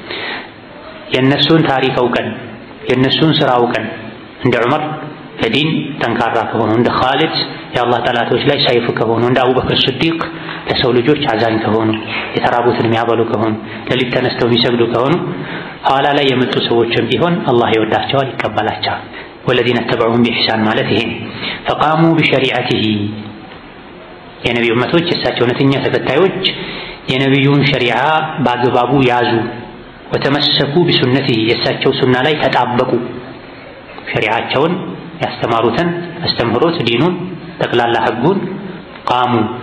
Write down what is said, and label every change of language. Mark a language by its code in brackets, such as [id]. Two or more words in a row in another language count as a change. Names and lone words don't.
[am] የነሱን ታሪክ አውቀን የነሱን ስራ አውቀን እንደ ዑመር ለዲን ጠንካራ ከሆኑ እንደ ኻሊድ የአላህ ጠላቶች ላይ ሰይፍ ከሆኑ እንደ አቡበክር ስዲቅ ለሰው ልጆች አዛኝ ከሆኑ የተራቡትን የሚያበሉ ከሆኑ ለሊት ተነስተው የሚሰግዱ ከሆኑ ኋላ ላይ የመጡ ሰዎችም ቢሆን አላህ ይወዳቸዋል፣ ይቀበላቸዋል። [ar] والذين اتبعوهم بإحسان [am] ማለት ይሄ [ar] فقاموا بشريعته [am] የነብዩ ኡመቶች እሳቸው እውነተኛ ተከታዮች የነብዩን ሸሪዓ በአግባቡ ያዙ። [ar] وتمسكوا بسنته [am] የእሳቸው ሱና ላይ ተጣበቁ። ሸሪዓቸውን ያስተማሩትን አስተምሮት ዲኑን ጠቅላላ ህጉን ቃሙ